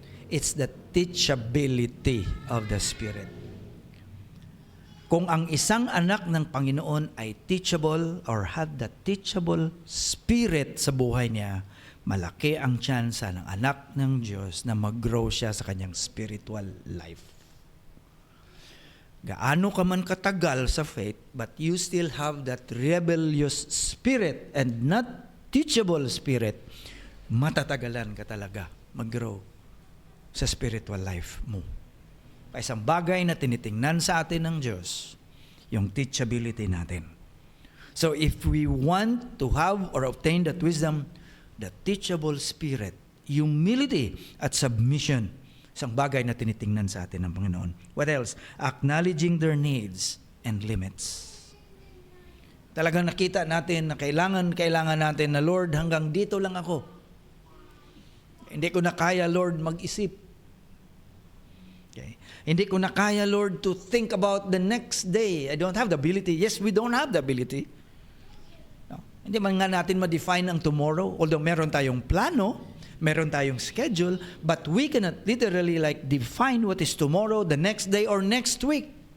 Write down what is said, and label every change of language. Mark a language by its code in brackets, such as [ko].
[en] It's the teachability of the Spirit. [tl] Kung ang isang anak ng Panginoon ay teachable or have the teachable spirit sa buhay niya, malaki ang tsansa ng anak ng Diyos na mag-grow siya sa kanyang spiritual life. Gaano ka man katagal sa faith, [en] but you still have that rebellious spirit and not teachable spirit, [tl] matatagalan ka talaga mag-grow sa spiritual life mo. Isang bagay na tinitingnan sa atin ng Diyos, yung teachability natin. [en] So if we want to have or obtain that wisdom, the teachable spirit, humility at submission, [tl] isang bagay na tinitingnan sa atin ng Panginoon. [en] What else? Acknowledging their needs and limits. [tl] Talagang nakita natin na kailangan natin na, Lord, hanggang dito lang ako. Hindi ko na kaya, Lord, mag-isip. [en] Okay. [tl] Hindi ko na kaya, [en] Lord, to think about the next day. I don't have the ability. Yes, we don't have the ability. No. [tl] Hindi man nga natin ma-define ang tomorrow. [en] Although [tl] meron tayong plano, meron tayong schedule, [en] but we cannot literally define what is tomorrow, the next day, or next week.